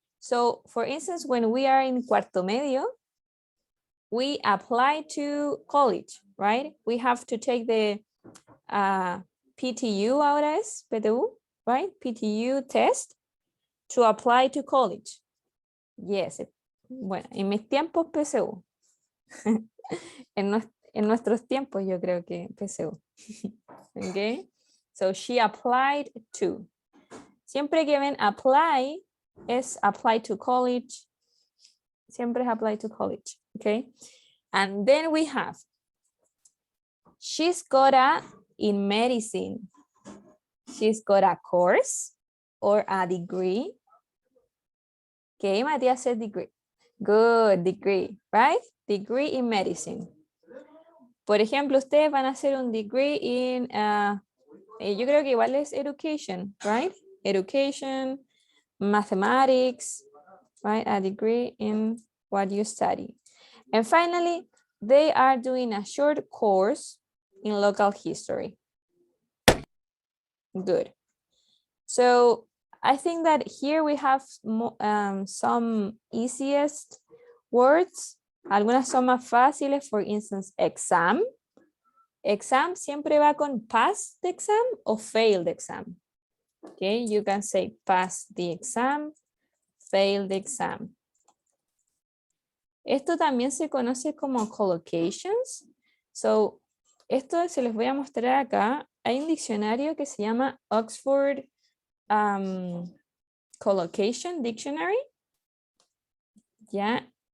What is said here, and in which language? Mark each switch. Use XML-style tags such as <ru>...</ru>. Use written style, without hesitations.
<en>So, for instance, when we are in cuarto medio, we apply to college, right? We have to take the PTU ahora es PTU, right? PTU test to apply to college. Yes.</en> <es>Bueno, en mis tiempos PSU. en nuestros tiempos yo creo que PSU.</es> <en>Okay. So she applied to. Siempre que ven apply es apply to college. Siempre es apply to college. Okay. And then we have she's got a in medicine. She's got a course or a degree. Okay, Matías said degree. Good, degree, right? Degree in medicine.</en> <es>Por ejemplo, ustedes van a hacer un degree in, yo creo que igual es education, right?</es> <en>Education, mathematics, right? A degree in what you study. And finally, they are doing a short course in local history. Good. So I think that here we have some easiest words.</en> <es>Algunas son más fáciles, for instance, exam.</es> <en>Exam siempre va con pass the exam o fail the exam. Okay, you can say pass the exam, fail the exam.</en> <es>Esto también se conoce como collocations. So, esto se les voy a mostrar acá. Hay un diccionario que se llama Oxford Collocation Dictionary. ¿Ya?</es>